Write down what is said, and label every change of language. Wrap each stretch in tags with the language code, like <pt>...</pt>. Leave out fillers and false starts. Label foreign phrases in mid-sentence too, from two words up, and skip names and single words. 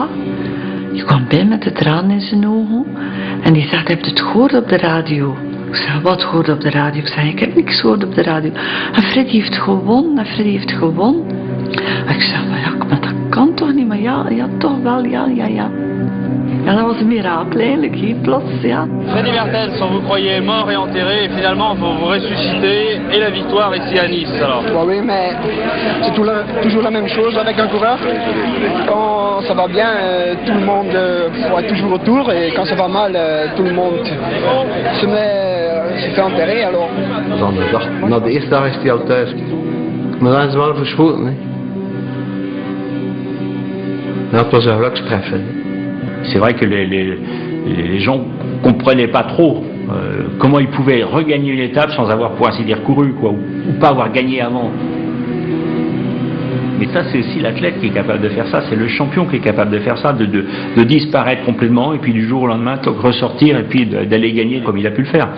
<nl>Die kwam binnen met de tranen in zijn ogen. En die zegt, heb je het gehoord op de radio? Ik zei, wat gehoord op de radio? Ik zei, ik heb niks gehoord op de radio. En Freddy heeft gewonnen. En ik zei, maar dat kan toch niet? Maar ja, toch wel, ja. Ja, dat was een mirakel eigenlijk, hier plots, ja.</nl> <fr>Freddy Maartens, on vous croyait mort et enterré, et finalement vous ressuscitez, et la victoire ici à Nice, alors. Oui, mais c'est toujours la même chose avec un coureur. Quand ça va bien, tout le monde est toujours autour, et quand ça va mal, tout le monde se fait enterrer, alors.</fr> <nl>Dan de dag, na de eerste dag is hij al thuis. Maar dan is hij wel verschoten, hè. Dat was een gelukstreffer.</nl> <fr>C'est vrai que les gens comprenaient pas trop comment ils pouvaient regagner une étape sans avoir, pour ainsi dire, couru, quoi, ou pas avoir gagné avant. Mais ça, c'est aussi l'athlète qui est capable de faire ça, c'est le champion qui est capable de faire ça, de disparaître complètement et puis du jour au lendemain ressortir et puis d'aller gagner comme il a pu le faire.</fr>